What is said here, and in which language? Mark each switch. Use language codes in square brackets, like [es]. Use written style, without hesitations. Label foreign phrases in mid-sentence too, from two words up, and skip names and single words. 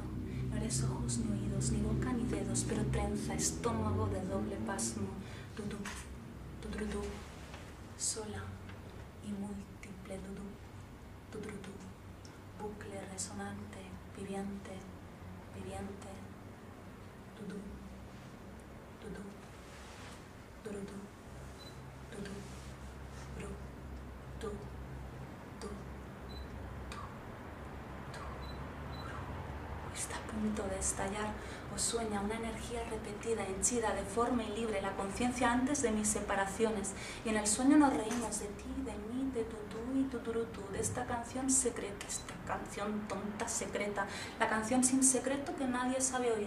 [es] No eres ojos ni oídos, ni boca ni dedos, pero trenza, estómago de doble pasmo. Dudú, dudrudú, sola y múltiple dudú, dudrudú, bucle resonante, viviente, viviente, dudú, dudú, durudú, dudú, bru, du, du, du, du, bru. Está a punto de estallar. Os sueña una energía repetida, henchida, deforme y libre, la conciencia antes de mis separaciones. Y en el sueño nos reímos de ti, de mí, de tutú y tuturutú, de esta canción secreta, esta canción tonta secreta, la canción sin secreto que nadie sabe oír.